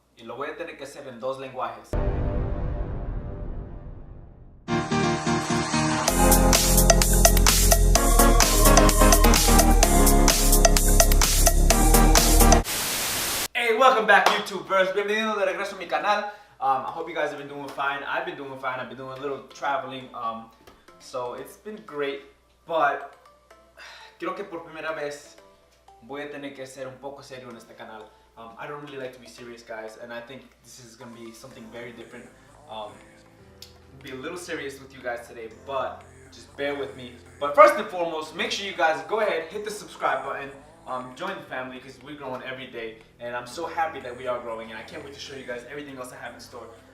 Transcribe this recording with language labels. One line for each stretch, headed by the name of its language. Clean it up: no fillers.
Spanish: Y lo voy a tener que hacer en dos lenguajes.
English: Hey, welcome back, YouTubers.
Spanish: Bienvenidos de regreso a mi canal.
English: I hope you guys have been doing fine. I've been doing fine. I've been doing a little traveling. So it's been great, but
Spanish: creo que por primera vez voy a tener que ser un poco serio en este canal.
English: I don't really like to be serious, guys, and I think this is going to be something very different. Be a little serious with you guys today, but just bear with me. But first and foremost, make sure you guys go ahead, hit the subscribe button, join the family, because we're growing every day, and I'm so happy that we are growing, and I can't wait to show you guys everything else I have in store.